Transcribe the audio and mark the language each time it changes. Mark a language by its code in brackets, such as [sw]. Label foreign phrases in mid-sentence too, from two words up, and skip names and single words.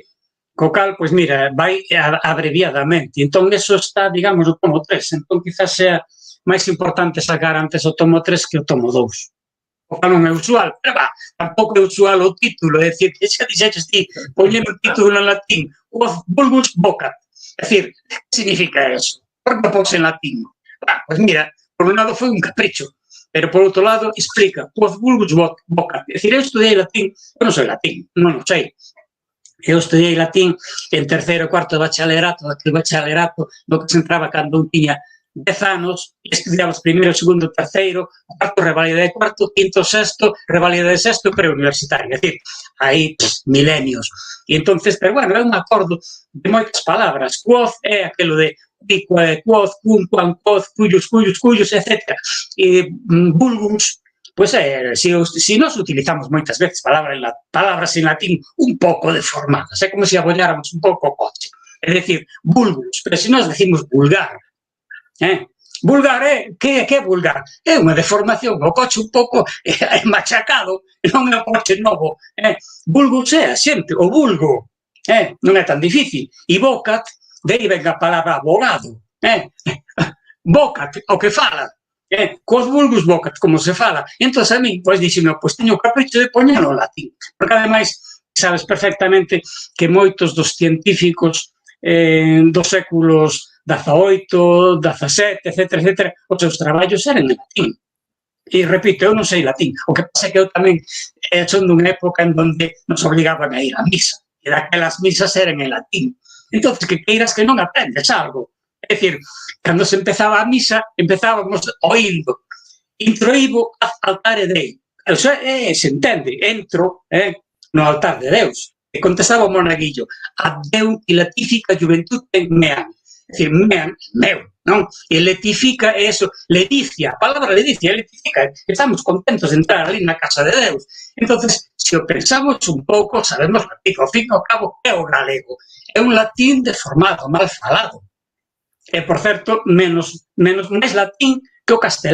[gl] Co cal, pois mira, vai abreviadamente. Entón, eso está, digamos, no tomo 3. Entón, [es] quizás sea [gl] máis importante sacar antes o tomo 3 que o tomo 2. O cal non é usual, pero va, tampouco é usual o título, é dicir, que xa dixeches ti, poñer o título en latín, [la] quod vulgus vocat. [gl] É dicir, que significa eso? Por que pos en latín? Pois mira, por un lado foi un capricho, pero por outro lado explica, [la] quod vulgus vocat. [gl] É dicir, eu estudei latín, eu non sei latín, non sei. Eu estudei latín en terceiro e cuarto de bachalerato, daquele bachalerato no que se entraba cando un tiña 10 anos, e estudiabas primeiro, segundo, terceiro, cuarto, revalida de cuarto, quinto, sexto, revalida de sexto, preuniversitario, é dicir, aí milenios. E entonces, pero bueno, é un acordo de moitas palabras. Quoz é aquilo de quoz, cum, quan, quoz, cuyos, etc. E vulgus, pois se nós utilizamos moitas veces palabras en latín un pouco deformadas, é como se abolláramos un pouco o coche. É dicir, vulgus, pero se nós decimos vulgar, vulgar que é vulgar? É unha deformación, o coche un pouco machacado, non é o coche novo. Vulgus é a xente, o vulgo, non é tan difícil. E vocat, de aí ven a palabra abogado, vocat, o que fala, [la] quod vulgus vocat, [gl] como se fala. Entón, a mí, pois, dixeme, pois, teño o capricho de poñelo en latín, porque ademais, sabes perfectamente que moitos dos científicos dos séculos XVIII, XVII, etc., os seus traballos eran en latín. E, repito, eu non sei latín. O que pasa é que eu tamén son dunha época en donde nos obligaban a ir a misa. E daquelas misas eran en latín. Entón, que queiras que non aprendes algo. É dicir, cando se empezaba a misa, empezábamos oindo. [la] Introibo altare Dei. [gl] Se entende, entro no altar de Deus. E contestaba o monaguillo, [la] ad Deum latifica juventude meam. [gl] É dicir, meam, meu, non? E letifica eso, ledicia, a palabra ledicia, letifica, estamos contentos de entrar ali na casa de Deus. Entonces, se o pensamos un pouco, sabemos latín, ao fin e ao cabo, é o galego. É un latín deformado, mal falado. E, por certo, máis latín que o castelán.